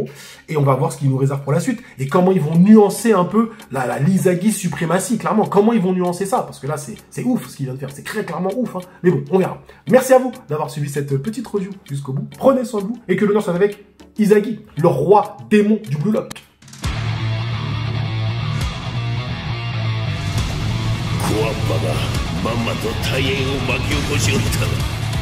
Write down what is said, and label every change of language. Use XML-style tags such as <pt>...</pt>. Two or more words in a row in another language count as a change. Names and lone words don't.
<fr>Et on va voir ce qu'ils nous réservent pour la suite. Et comment ils vont nuancer un peu l'Izagi suprématie, clairement. Comment ils vont nuancer ça? Parce que là, c'est ouf ce qu'il vient de faire. C'est très clairement ouf. Hein. Mais bon, on verra. Merci à vous d'avoir suivi cette petite review jusqu'au bout. Prenez soin de vous et que l'honneur soit avec Izagi, le roi démon du Blue Lock.</fr> <ja>コアッパがまんまと大変を巻き起こしおった。</ja>